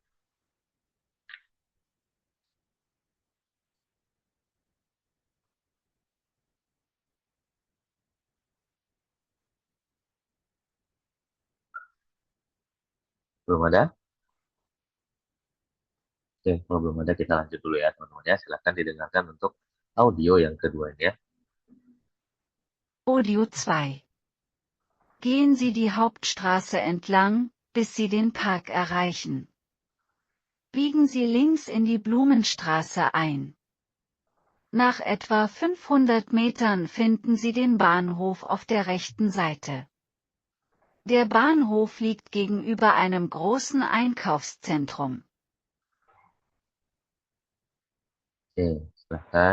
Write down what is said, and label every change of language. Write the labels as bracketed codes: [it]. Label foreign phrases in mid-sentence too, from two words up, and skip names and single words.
[id] Belum ada? Oke, kalau belum ada kita lanjut dulu ya teman-teman ya. Silakan didengarkan untuk audio yang kedua ini ya. Audio 2. [de] Gehen Sie die Hauptstraße entlang, bis Sie den Park erreichen. Biegen Sie links in die Blumenstraße ein. Nach etwa 500 Metern finden Sie den Bahnhof auf der rechten Seite. Der Bahnhof liegt gegenüber einem großen Einkaufszentrum. [id] Oke, silahkan.